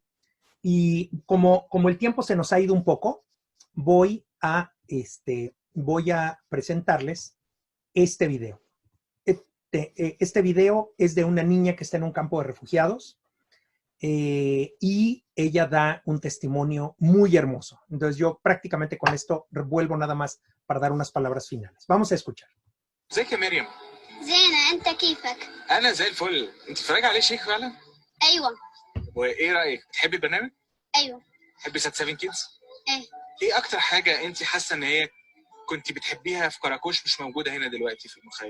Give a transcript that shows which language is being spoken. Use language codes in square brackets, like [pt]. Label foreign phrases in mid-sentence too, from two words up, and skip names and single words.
[es] Y como el tiempo se nos ha ido un poco, voy a presentarles este video. Este video es de una niña que está en un campo de refugiados y ella da un testimonio muy hermoso. Entonces yo prácticamente con esto vuelvo nada más para dar unas palabras finales. Vamos a escuchar. [ar] ازيك يا مريم؟ زينة، أنت كيفك؟ انا زي الفل. انت بتتفرج عليه شيخ فعلا؟ أيوة. وايه رايك؟ بتحبي البرنامج؟ أيوة. بتحبي سات 7 كيدز؟ إيه. ايه اكتر حاجه انت حاسه ان هي كنت بتحبيها في كراكوش مش موجوده هنا دلوقتي في المخيم؟